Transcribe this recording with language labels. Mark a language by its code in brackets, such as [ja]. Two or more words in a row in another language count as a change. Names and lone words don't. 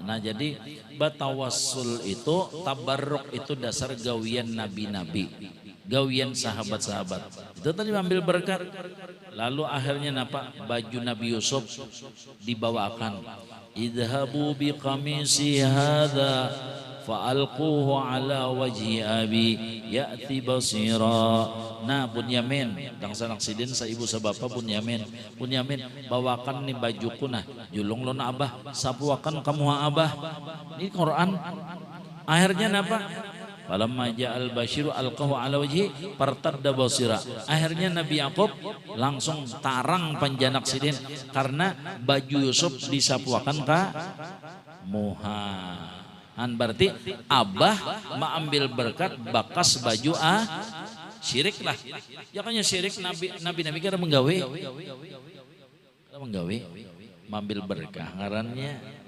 [bjn] Nah jadi batawassul itu tabarruk itu dasar gawian nabi-nabi. gawian sahabat-sahabat. Itu tadi ambil berkat. Lalu akhirnya napa? [id] Baju Nabi Yusuf dibawakan. [ar] اذهبوا بقميصي هذا فألقوه على وجه أبي يأت بصيرا. [bjn] Nah Bunyamin, dang sanak sidin sa ibu sa bapa Bunyamin. Bunyamin, bawakan nih bajuku nah. Julung lo na abah, sapuakan kamu ha abah. Ini Quran. Akhirnya napa? [ar] فلما جاء البشير ألقاه على وجهه فارتد بصيرا. [bjn] Akhirnya Nabi Yakub langsung tarang panjanak sidin karena baju Yusuf disapuakan ka muha. Berarti abah mengambil berkat bakas baju syirik lah. Ya kan syirik nabi kira menggawe. Mengambil berkah ngarannya.